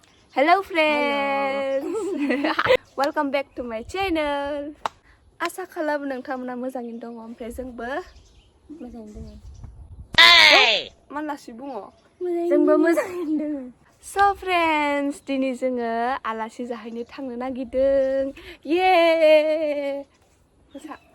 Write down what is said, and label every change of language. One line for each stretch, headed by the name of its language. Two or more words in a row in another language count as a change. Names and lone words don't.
English: Hello friends. Welcome back to my channel.
Bodo: Asa खालामो नोंथांमोना मोजाङैनो दङ ओमफ्राय जोंबो मोजाङैनो दङ. मालासि बुङो? जोंबो मोजाङैनो दङ.
English: So friends,
Bodo: दिनै जोङो आलासि जाहैनो थांनो नागिरदों. Yay! मोसा.